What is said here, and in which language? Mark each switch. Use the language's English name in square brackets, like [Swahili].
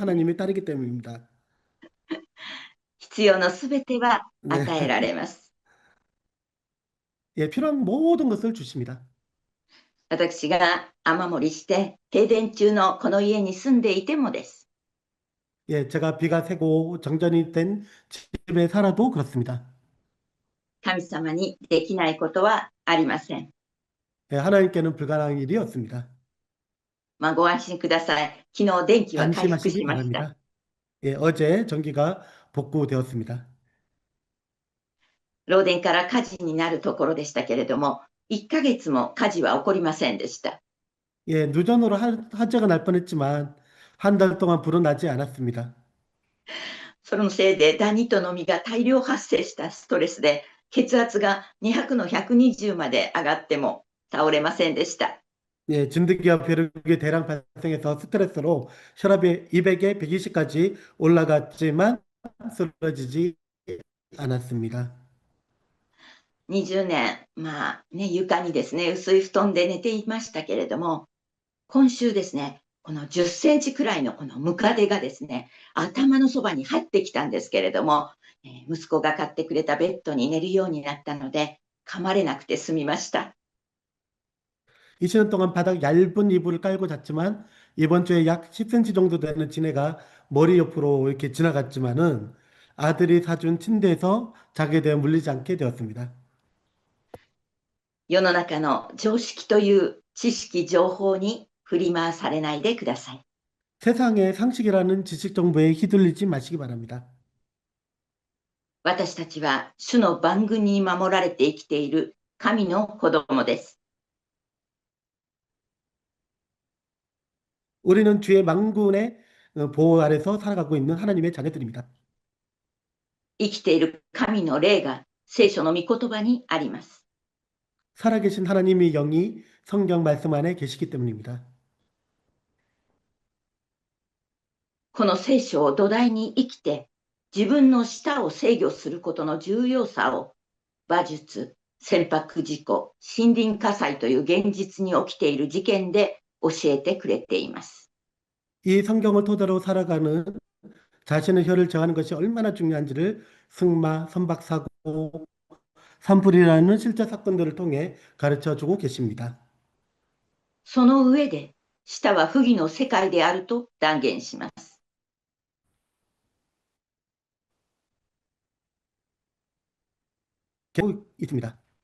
[Korean] 하나님의 딸이기 때문입니다. [Japanese] 必要のすべては [Korean] 네. [Japanese] 与えられます。 [Korean] 예, 필요한 모든 것을 주십니다. [Japanese] 私が雨漏りして停電中のこの家に住んでいてもです。 [Korean] 예, 제가 비가 새고 정전이 된 집에 살아도 그렇습니다. [Japanese] 神様にできないことはありません。 [Korean] 예, 하나님께는 불가능한 일이 없습니다. [Japanese] ご安心ください。昨日電気は回復 [Korean] 안심하시기 [Japanese] しました。 [Korean] 바랍니다. 예, 어제 전기가 복구되었습니다. [Japanese] 漏電から火事になるところでしたけれども、1ヶ月も火事は起こりませんでした。 [Korean] 예, 누전으로 화재가 날 뻔했지만 한 달 동안 불은 나지 않았습니다. [Japanese] そのせいでダニとノミが大量発生したストレスで、血圧が200の120まで上がっても倒れませんでした。 [Korean] 예, 진드기와 벼룩이 대량 발생해서 스트레스로 혈압이 200에 120까지 올라갔지만 쓰러지지 않았습니다. [Japanese] 20年、床にですね、薄い布団で寝ていましたけれども、今週ですね、この10センチくらいのこのムカデがですね、頭のそばに入ってきたんですけれども、息子が買ってくれたベッドに寝るようになったので、噛まれなくて済みました。 [Korean] 2시간 동안 바닥 얇은 이불을 깔고 잤지만 이번 주에 약 10cm 정도 되는 지네가 머리 옆으로 이렇게 지나갔지만은 아들이 사준 침대에서 자게 되어 물리지 않게 되었습니다. [Japanese] 世の中の常識という知識情報に振り回されないでください。 [Korean] 세상의 상식이라는 지식 정보에 휘둘리지 마시기 바랍니다. [Japanese] 私たちは主の番組に守られて生きている神の子供です。 [Korean] 우리는 주의 망군의 보호 아래서 살아가고 있는 하나님의 자녀들입니다. [Japanese] 生きている神の霊が聖書の御言葉にあります。 [Korean] 살아계신 하나님의 영이 성경 말씀 안에 계시기 때문입니다. [Japanese] この聖書を土台に生きて、自分の舌を制御することの重要さを、馬術、船舶事故、森林火災という現実に起きている事件で教えてくれています。 [Korean] 이 성경을 토대로 살아가는 자신의 혀를 정하는 것이 얼마나 중요한지를 승마, 선박사고, 산불이라는 실제 사건들을 통해 가르쳐 주고 계십니다. [Japanese] その上で、舌は不義の世界であると断言します。 [Korean] 계속 있습니다.